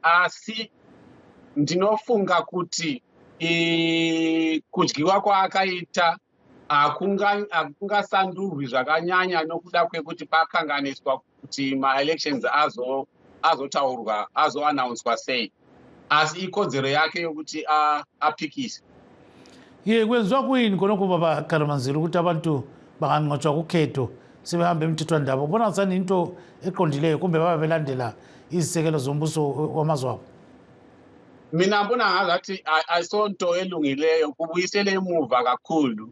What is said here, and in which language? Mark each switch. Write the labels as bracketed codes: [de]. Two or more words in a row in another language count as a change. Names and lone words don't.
[sn] Asi ndinofunga kuti kudyiwa kwaakaita hakungasandurwi zvakanyanya nokuda kwekuti pakanganiswa kuti ma-elections azotaurwa azoannouncwa sei. Asi ikodzero yake yokuti apikise. [nd] Kwenziwa kuyini konoko baba Karamanzira ukuthi abantu banganqotshwa kukhetho sebehambe emthethwandaba? Ubona sani into eqondileyo kumbe baba belandela izisekelo zombuso wamazwe abo? Mina mbona ngazathi ayisonto elungileyo, kubuyisele emuva kakhulu.